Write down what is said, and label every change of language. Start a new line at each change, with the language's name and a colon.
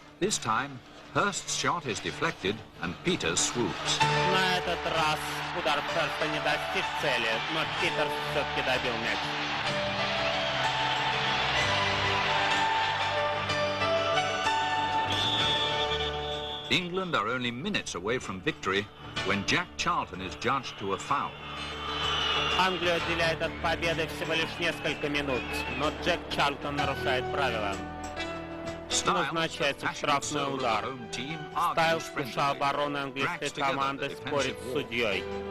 English: This time, Hurst's shot is deflected and Peters swoops.
Russian: На этот раз удар Херста не достиг цели, но Питерс все-таки добил мяч.
English: England are only minutes away from victory when Jack Charlton is judged to a foul.
Russian: Англию отделяет от победы всего лишь несколько минут, но Джек Чарлтон нарушает правила. Назначается штрафной удар. Стайлс, душа обороны английской команды, спорит с судьей.